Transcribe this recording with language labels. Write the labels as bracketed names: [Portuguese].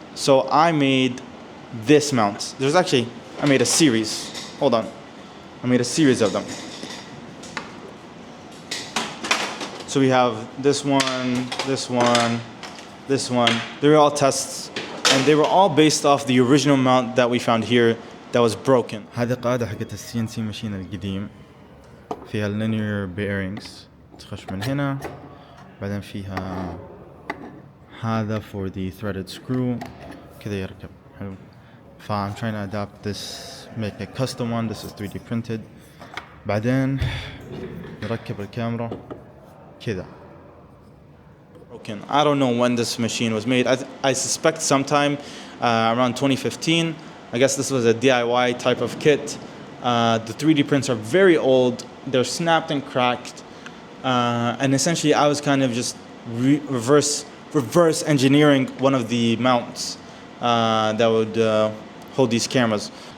[English] So I made this mount. I made a series. Hold on. I made a series of them. So we have this one, this one, this one. They were all tests, and they were all based off the original mount that we found here that was broken. [Arabic] هذه قاعدة حقت الCNC machine القديم. فيها linear bearings. تخش من هنا. بعدين فيها هذا [English] for the threaded screw. [Arabic] كذا يركب. حلو. [English] I'm trying to adapt this, make a custom one. This is 3D printed. [Arabic] بعدين نركب الكاميرا كذا. [English] Broken. I don't know when this machine was made. I suspect sometime around 2015. I guess this was a DIY type of kit. The 3D prints are very old. They're snapped and cracked. And essentially I was kind of just reverse engineering one of the mounts that would hold these cameras.